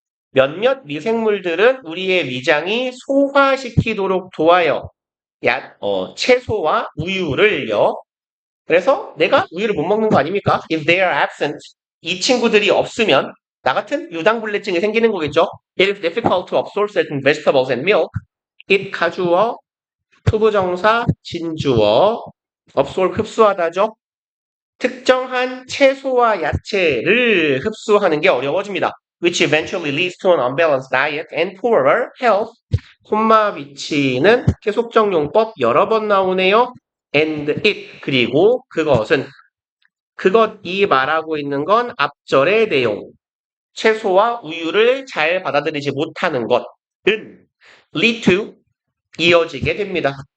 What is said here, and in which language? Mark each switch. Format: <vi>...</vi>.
<ko>몇몇 미생물들은 우리의 위장이 소화시키도록 도와요. 채소와 우유를요. 그래서 내가 우유를 못 먹는 거 아닙니까?</ko> <en>If they are absent,</en> <ko>이 친구들이 없으면 나 같은 유당불내증이 생기는 거겠죠?</ko> <en>It is difficult to absorb certain vegetables and milk.</en> <ko>it 가주어, 투부정사, 진주어, absorb 흡수하다죠? 특정한 채소와 야채를 흡수하는 게 어려워집니다.</ko> <en>which eventually leads to an unbalanced diet and poorer health.</en> <ko>콤마 위치는 계속적용법 여러 번 나오네요.</ko> <en>and it</en> <ko>그리고 그것이 말하고 있는 건 앞절의 내용. 채소와 우유를 잘 받아들이지 못하는 것은 lead to 이어지게 됩니다.</ko>